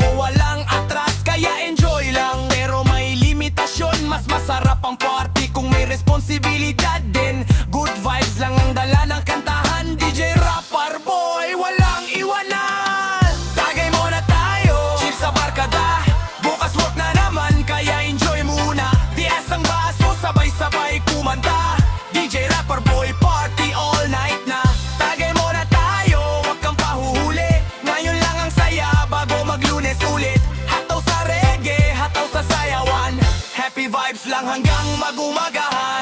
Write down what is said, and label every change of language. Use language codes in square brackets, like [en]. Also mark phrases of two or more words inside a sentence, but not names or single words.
[tl] Walang atras, kaya enjoy lang. Pero may limitasyon, mas masarap ang party kung may responsibilidad din. [en] Good vibes [tl] lang ang dala ng kantahan. DJ Rapper Boy, walang iwanan. Tagay muna tayo, cheers sa barkada. Bukas wag na naman, kaya enjoy muna. Tias ang baso, sabay-sabay kumanta. DJ Rapper Boy, [en] party all night [tl] na. Tagay muna tayo, wag kang pahuhuli. Ngayon lang ang saya, bago mag-Lunes ulit. Hataw sa reggae, hataw sa sayawan. [en] Happy vibes [tl] lang hanggang magumagahan.